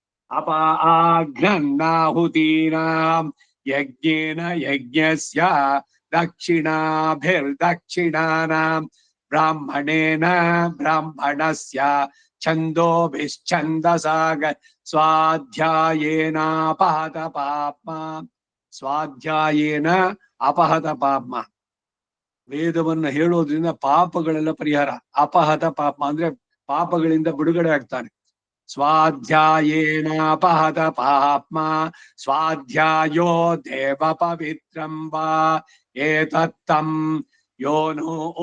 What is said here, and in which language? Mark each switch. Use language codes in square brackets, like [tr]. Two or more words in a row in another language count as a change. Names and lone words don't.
[sa] अपाघ्नन्नाहुतीनां यज्ञेन यज्ञस्य दक्षिणाभिर्दक्षिणानां ब्राह्मणेन ब्राह्मणस्य छन्दोभिश्छन्दसा स्वाध्यायेनापहत पाप्मा ಸ್ವಾಧ್ಯಾಯೇನ ಅಪಹತ ಪಾಪ. [kn] ವೇದವನ್ನು ಹೇಳೋದ್ರಿಂದ ಪಾಪಗಳೆಲ್ಲ ಪರಿಹಾರ. ಅಪಹತ ಪಾಪ ಅಂದ್ರೆ ಪಾಪಗಳಿಂದ ಬಿಡುಗಡೆ ಆಗ್ತಾನೆ. [sa] ಸ್ವಾಧ್ಯಾಯೇನ ಅಪಹತ ಪಾಪ್ಮ ಸ್ವಾಧ್ಯಾಯೋ ದೇವ ಪವಿತ್ರಂ ವಾ ಏತತ್ತಂ ಯೋನೋ